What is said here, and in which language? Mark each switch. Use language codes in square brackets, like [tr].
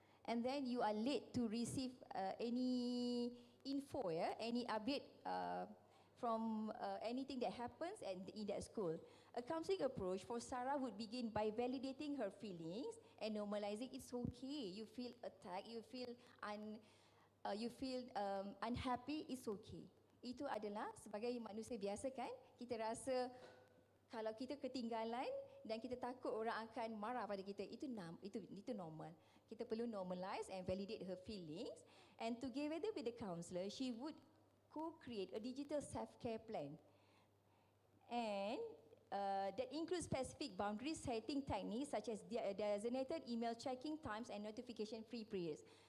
[en] And then you are late to receive any info, any update from anything that happens in that school. A counseling approach for Sarah would begin by validating her feelings and normalizing it's okay. You feel attacked, you feel unhappy, it's okay. [ms] Itu adalah sebagai manusia biasa kan, kita rasa kalau kita ketinggalan dan kita takut orang akan marah pada kita, itu normal. Kita perlu [en] normalize and validate her feelings, and together with the counselor, she would co-create a digital self-care plan. And that includes specific boundary setting techniques such as designated email checking times and notification-free periods.